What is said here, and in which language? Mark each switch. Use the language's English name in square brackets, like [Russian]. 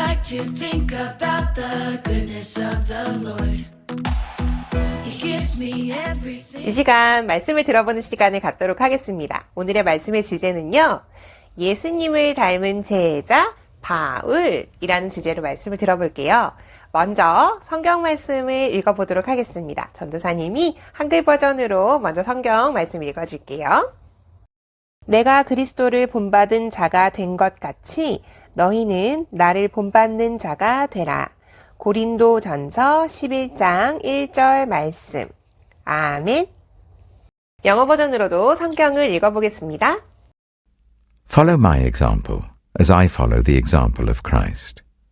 [English] to think about the goodness of the Lord. He gives me everything. [Korean] 이 시간 말씀을 들어보는 시간을 갖도록 하겠습니다. 오늘의 말씀의 주제는요, 예수님을 닮은 제자 바울이라는 주제로 말씀을 들어볼게요. 먼저 성경 말씀을 읽어보도록 하겠습니다. 전도사님이 한글 버전으로 먼저 성경 말씀 읽어줄게요. 내가 그리스도를 본받은 자가 된 것 같이 너희는 나를 본받는 자가 되라. 고린도전서 11장 1절 말씀. 아멘. 영어 버전으로도 성경을 읽어보겠습니다. [English] Follow my example, as I follow the example of Christ.